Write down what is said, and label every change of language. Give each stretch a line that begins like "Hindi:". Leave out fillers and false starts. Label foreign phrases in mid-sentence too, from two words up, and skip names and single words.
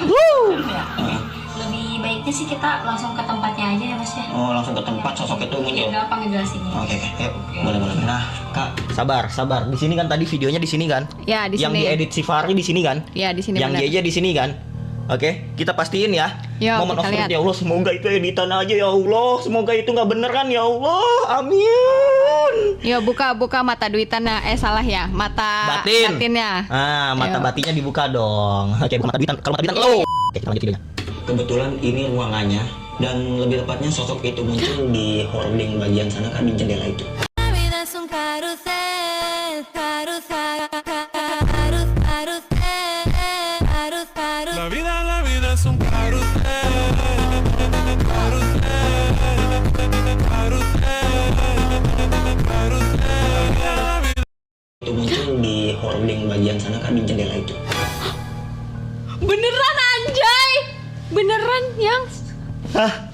Indonesian: lebih baiknya sih kita langsung ke tempatnya aja ya Mas ya. Oh, langsung ke tempat sosok itu muncul. Biar gampang ngejelasinnya. Oke, yuk, boleh. Nah, Kak, Sabar. Di sini kan tadi videonya di sini kan? Ya, di Yang sini. diedit si Fahri di sini kan? Ya, di sini Yang benar. Jeje di sini kan? Oke, kita pastiin ya. Yo, Momen kita
English: of truth,
Indonesian: lihat. ya Allah, semoga itu editan aja ya Allah. Semoga itu nggak beneran ya Allah. Amin. Yo, buka mata duitannya. Salah ya. Mata Batin. batinnya. Mata Yo. batinnya dibuka dong. Oke, bukan mata duitan. Kalau mata duitan lo. Oke, kita lanjut videonya. kebetulan ini ruangannya dan lebih tepatnya sosok itu muncul di hoarding bagian sana kan, di jendela itu.
Spanish: La vida es un carrusel, carrusel, carrusel, carrusel. La vida es un carrusel,
Indonesian: Itu muncul di hoarding bagian sana kan, di jendela itu. Beneran anjay. Beneran yang Hah?